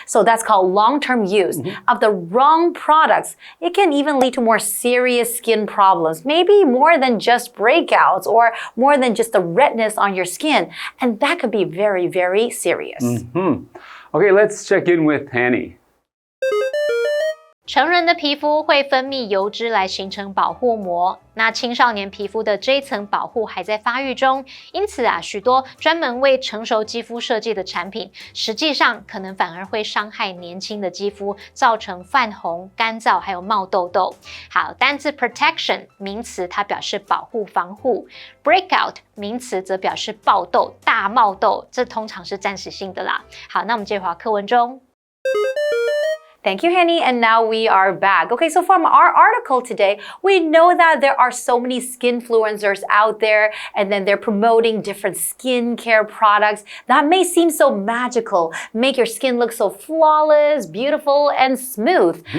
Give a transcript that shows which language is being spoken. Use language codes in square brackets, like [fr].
[en] So that's called long-term use of the wrong products. It can even lead to more serious skin problems, maybe more than just breakouts or more than just the redness on your skin. And that could be very, very serious. Okay, let's check in with Hanny. [zh] 成人的皮肤会分泌油脂来形成保护膜，那青少年皮肤的这一层保护还在发育中，因此许多专门为成熟肌肤设计的产品，实际上可能反而会伤害年轻的肌肤，造成泛红、干燥还有冒痘痘。好，单字 protection 名词它表示保护、防护 ，breakout 名词则表示爆痘、大冒痘，这通常是暂时性的啦。好，那我们接回课文中。 [en] Thank you, Henny. And now we are back. Okay, so from our article today, we know that there are so many skinfluencers out there, and then they're promoting different skincare products that may seem so magical, make your skin look so flawless, beautiful, and smooth.